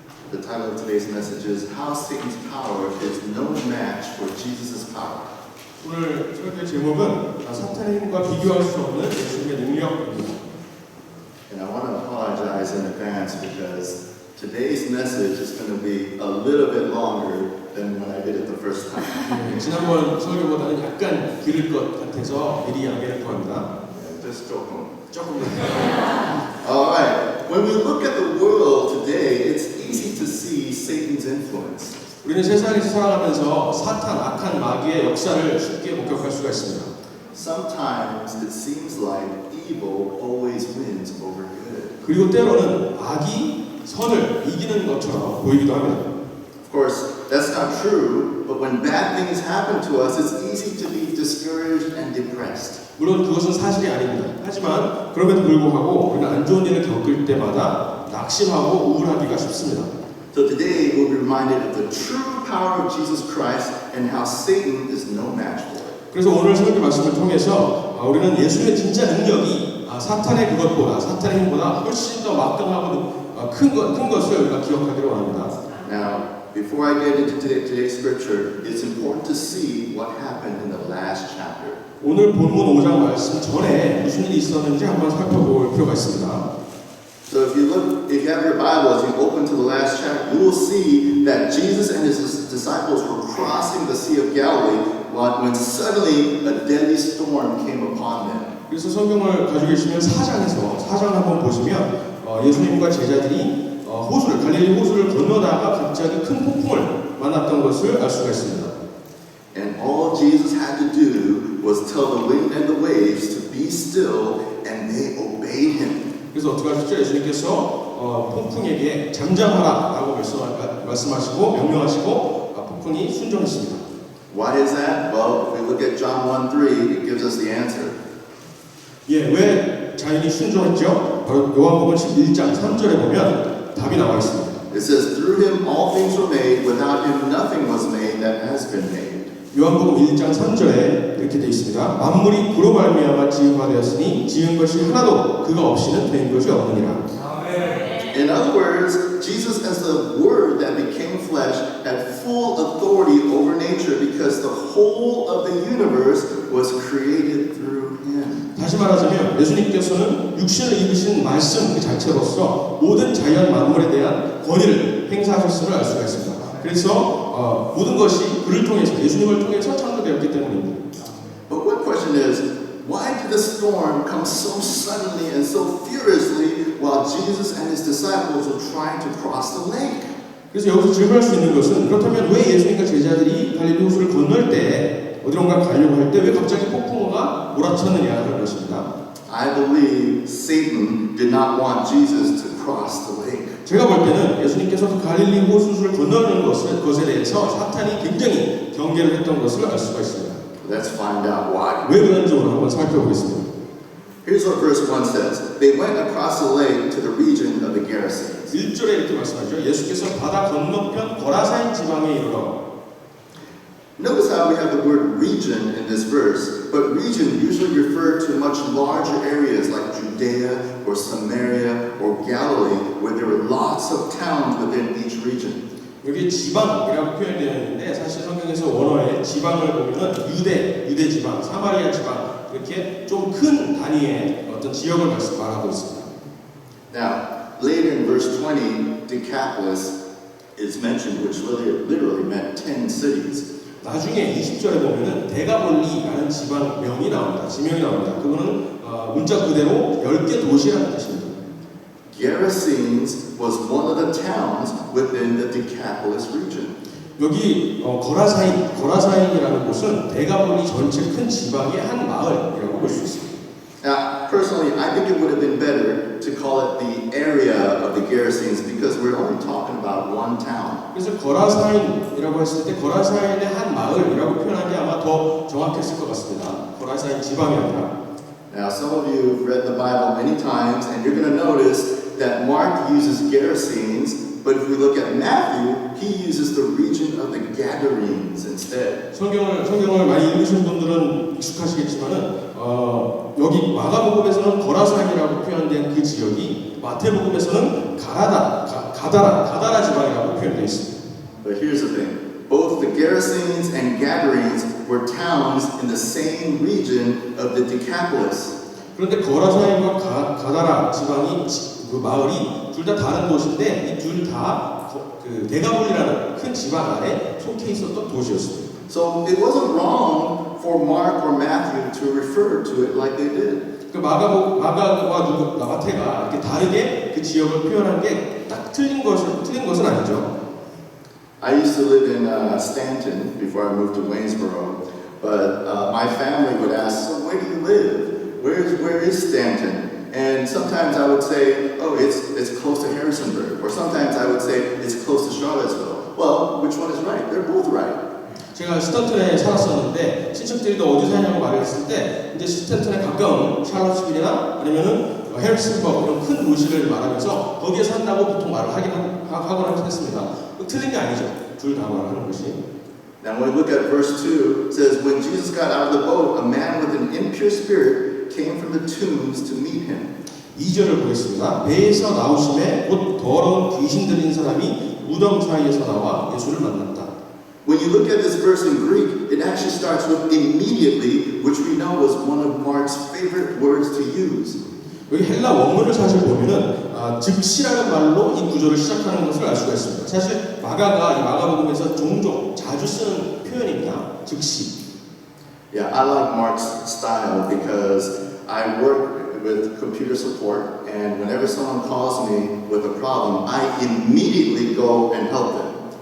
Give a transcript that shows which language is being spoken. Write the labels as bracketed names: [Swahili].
[English] The title of today's message is How Satan's Power is No Match for Jesus' Power. [Korean] 오늘 설교 제목은 사탄의 힘과 비교할 수 없는 예수님의 능력입니다. [English] And I want to apologize in advance because today's message is going to be a little bit longer than when I did it the first time. [Korean] 지난번 설교보다는 약간 길을 것 같아서 미리 양해를 구합니다. [English] Just [Korean] 조금. [English] All right. When we look at the world today, it's easy to see Satan's influence. [Korean] 우리는 세상에서 살아가면서 사탄, 악한 마귀의 역사를 쉽게 목격할 수가 있습니다. [English] Sometimes it seems like evil always wins over good. [Korean] 그리고 때로는 악이 선을 이기는 것처럼 보이기도 합니다. [English] Of course, that's not true, but when bad things happen to us, it's easy to be discouraged and depressed. [Korean] 물론 그것은 사실이 아닙니다. 하지만 그럼에도 불구하고 우리는 안 좋은 일을 겪을 때마다 낙심하고 우울하기가 쉽습니다. [English] So today we'll be reminded of the true power of Jesus Christ and how Satan is no match for it. [Korean] 그래서 오늘 설교 말씀을 통해서 우리는 예수의 진짜 능력이 사탄의 그것보다 사탄의 힘보다 훨씬 더 막강하고 큰 것을 우리가 기억하기를 원합니다. [English] Now, before I get into today's scripture, it's important to see what happened in the last chapter. [Korean] 오늘 본문 5장 말씀 전에 무슨 일이 있었는지 한번 살펴볼 필요가 있습니다. [English] So if you have your Bible, as you open to the last chapter, you will see that Jesus and his disciples were crossing the Sea of Galilee when suddenly a deadly storm came upon them. [Korean] 그래서 성경을 가지고 계시면 4장을 한번 보시면 예수님과 제자들이 갈릴리 호수를 건너다가 갑자기 큰 폭풍을 만났던 것을 알 수가 있습니다. [English] And all Jesus had to do was tell the wind and the waves to be still, and they obeyed him. [Korean] 그래서 어떻게 하셨죠? 예수님께서 폭풍에게 잠잠하라라고 말씀하시고 명령하시고 폭풍이 순종했습니다. [English] Why is that? Well, if we look at John 1:3, it gives us the answer. [Korean] 왜 자연이 순종했죠? 바로 요한복음 11장 3절에 보면 답이 나와 있습니다. [English] It says, through him all things were made, without him nothing was made that has been made. [Korean] 요한복음 1장 3절에 이렇게 되어 있습니다. 만물이 그로 말미암아 지음바 되었으니 지은 것이 하나도 그가 없이는 된 것이 없느니라. [English] In other words, Jesus as the Word that became flesh had full authority over nature because the whole of the universe was created through him. [Korean] 다시 말하자면 예수님께서는 육신을 입으신 말씀 그 자체로서 모든 자연 만물에 대한 권위를 행사하셨음을 알 수가 있습니다. 그래서 모든 것이 그를 통해서 예수님을 통해서 창조되었기 때문입니다. [English] But one question is, why did the storm come so suddenly and so furiously while Jesus and his disciples were trying to cross the lake? [Korean] 그래서 여기서 질문할 수 있는 것은 그렇다면 왜 예수님과 제자들이 갈릴리 호수를 건널 때 어디론가 가려고 할 때 왜 갑자기 폭풍우가 몰아쳤느냐 하는 것입니다. [English] I believe Satan did not want Jesus to cross the lake. [Korean] 제가 볼 때는 예수님께서 갈릴리 호수를 건너는 것에 대해서 사탄이 굉장히 경계를 했던 것을 알 수가 있습니다. [English] Let's find out why. [Korean] 왜 그런지 오늘 한번 살펴보겠습니다. [English] Here's what verse 1 says. They went across the lake to the region of the Gerasenes. [Korean] 1절에 이렇게 말씀하죠. 예수께서 바다 건너편 거라사인 지방에 이르러. [English] Notice how we have the word region in this verse, but region usually referred to much larger areas like Judea or Samaria or Galilee, where there were lots of towns within each region. [Korean] 여기 지방이라고 표현되어 있는데 사실 성경에서 원어에 지방을 보면은 유대 지방, 사마리아 지방 이렇게 좀 큰 단위의 어떤 지역을 말하고 있습니다. [English] Now, later in verse 20, Decapolis is mentioned, which literally meant 10 cities. [Korean] 나중에 20절에 보면은 데가볼리라는 지방명이 나옵니다. 지명이 나옵니다. 그거는 문자 그대로 10개 도시라는 뜻입니다. [English] Gerasenes was one of the towns within the Decapolis region. [Korean] 여기 거라사인이라는 곳은 데가볼리 전체 큰 지방의 한 마을이라고 볼 수 있습니다. [English] Now, personally, I think it would have been better to call it the area of the Gerasenes because we're only talking about one town. [Korean] 그래서 거라사인이라고 했을 때 거라사인의 한 마을이라고 표현한 게 아마 더 정확했을 것 같습니다. 거라사인 지방이 아니라. [English] Now, some of you have read the Bible many times, and you're going to notice that Mark uses Gerasenes, but if we look at Matthew, he uses the region of the Gadarenes instead. [Korean] 성경을 많이 읽으신 분들은 익숙하시겠지만은 여기 마가복음에서는 거라사인이라고 표현된 그 지역이 마태복음에서는 가다라 지방이라고 표현되어 있습니다. [English] But here's the thing. Both the Gerasenes and Gadarenes were towns in the same region of the Decapolis. [Korean] 그런데 거라사인과 가다라 지방이 그 마을이 둘 다 다른 도시인데 이 둘 다 그 데가볼리라는 큰 지방 안에 속해 있었던 도시였습니다. [English] So it wasn't wrong for Mark or Matthew to refer to it like they did. [Korean] 그 마가와 마태가 이렇게 다르게 그 지역을 표현한 게 딱 틀린 것은 아니죠. [English] I used to live in Stanton before I moved to Waynesboro, but my family would ask, "So where do you live? Where is Stanton?" And sometimes I would say, "Oh, it's close to Harrisonburg," or sometimes I would say, "It's close to Charlottesville." Well, which one is right? They're both right. [Korean] 제가 스탠턴에 살았었는데 친척들이 너 어디 사냐고 말을 했을 때 이제 스탠턴에 가까운 샬럿스빌이나 아니면은 해리슨버그 이런 큰 도시를 말하면서 거기에 산다고 보통 말을 하곤 했습니다. 틀린 게 아니죠. 둘 다 말하는 것이. [English] Now when we look at verse 2, it says, "When Jesus got out of the boat, a man with an impure spirit came from the tombs to meet him." [Korean] 2절을 보겠습니다. 배에서 나오심에 곧 더러운 귀신 들린 사람이 무덤 사이에서 나와 예수를 만났다. [English] When you look at this verse in Greek, it actually starts with immediately, which we know was one of Mark's favorite words to use. [Korean] 여기 헬라 원문을 사실 보면은 즉시라는 말로 이 구절을 시작하는 것을 알 수가 있습니다. 사실 마가가 이 마가복음에서 종종 자주 쓰는 표현입니다. 즉시. [English] Yeah, I like Mark's style because I work with computer support, and whenever someone calls me with a problem, I immediately go and help them.